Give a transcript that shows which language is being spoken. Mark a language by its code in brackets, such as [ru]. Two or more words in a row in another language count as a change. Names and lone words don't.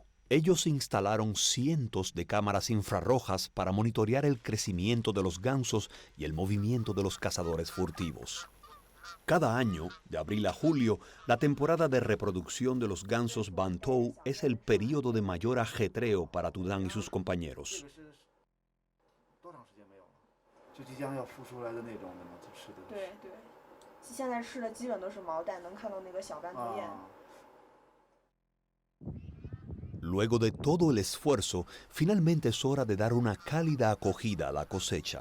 [es] Ellos instalaron cientos de cámaras infrarrojas para monitorear el crecimiento de los gansos y el movimiento de los cazadores furtivos. Cada año, de abril a julio, la temporada de reproducción de los gansos bantou es el período de mayor ajetreo para Tu Thanh y sus compañeros. [zh] 就即将要孵出来的那种的吗？吃的。对对，现在吃的基本都是毛蛋，能看到那个小斑头雁。 [es] Luego de todo el esfuerzo, finalmente es hora de dar una cálida acogida a la cosecha.